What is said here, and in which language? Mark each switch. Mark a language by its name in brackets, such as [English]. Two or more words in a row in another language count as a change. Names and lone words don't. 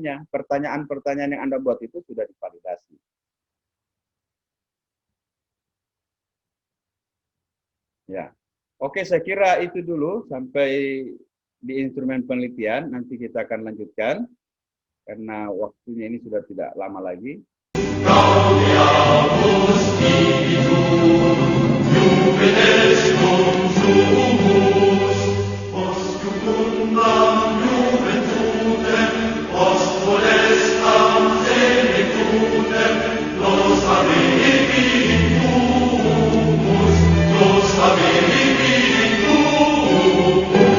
[Indonesian] Pertanyaan-pertanyaan yang Anda buat itu sudah divalidasi. Ya. Oke, saya kira itu dulu sampai di instrumen penelitian. Nanti kita akan lanjutkan karena waktunya ini sudah tidak lama lagi. [Latin] Gaudiamus Spiritus, Juvenes cum sumus, post jucundam juventutem, post modestam senectutem, nos habevi in humus, nos habevi in humus.